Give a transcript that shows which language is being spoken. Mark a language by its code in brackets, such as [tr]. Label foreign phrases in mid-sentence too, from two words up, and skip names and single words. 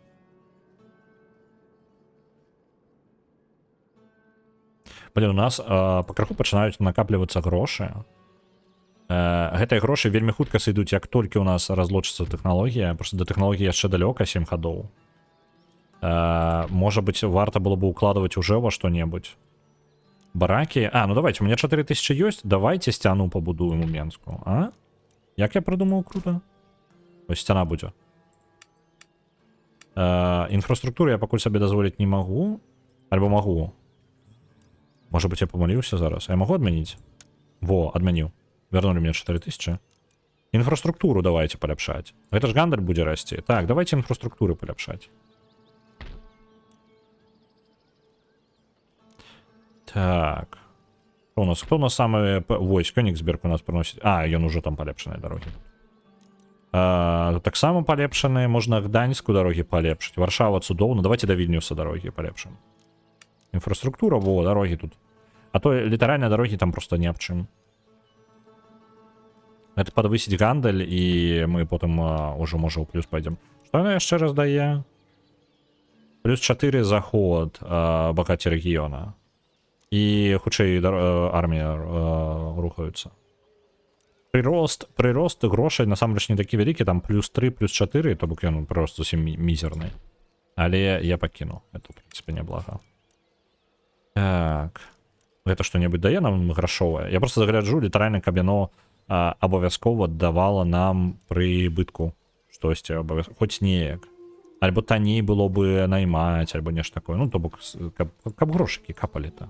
[be] Блин, у нас пакрыху пачынаюць накаплівацца грошы. Гэтыя грошы вельмі хутка сыдуць, як толькі у нас разлучыцца тэхналогія, просто да тэхналогіі яшчэ далёка, 7 гадоў. [ru] Можа быть, варта было бы укладывать уже во что-нибудь. Бараки. Ну давайте, у меня 4000 есть. Давайте стяну побудуем у Менску. А? Як я придумал круто? Ось стяна будет. Инфраструктуру я покуль себе дозволить не могу. [be] Альбо могу. [ru] Может быть, я помолился зараз. Я могу отменить? Во, отменил. Вернули мне 4000. Инфраструктуру давайте поляпшать. Это ж гандаль будет расти. Так, давайте инфраструктуру поляпшать. Так. Кто у нас самый... Вось, Кёнигсберг у нас приносит... ён уже там полепшенные дороги. [be] Так само [ru] полепшенные. Можно Гданьску дороги полепшить. Варшава цудоўна. Давайте до Вильнюса дороги полепшим. Инфраструктура, во, дороги тут. А то литеральные дороги там просто не об чым. Это подвысить гандаль, и мы потом уже, может, у плюс пойдем. Что она еще раз дае? Плюс 4 заход багаті региона. [be] І хутчэй армія рухаюцца. Прырост грошай насамрэч не такі вялікі, там плюс 3, плюс 4, то бок ён прырост зусім мізерны. Але я пакіну. [ru] Это, в принципе, [be] няблага. Так. Гэта што-небудзь дае нам грашовае? Я просто загляджу, літаральна, каб яно абавязкова давала нам прыбытку. Штосьці абавязкова. Хоць неяк. Альбо танней было бы наймаць, альбо нешта такое. Ну, то бок, каб грошыкі капалі-то.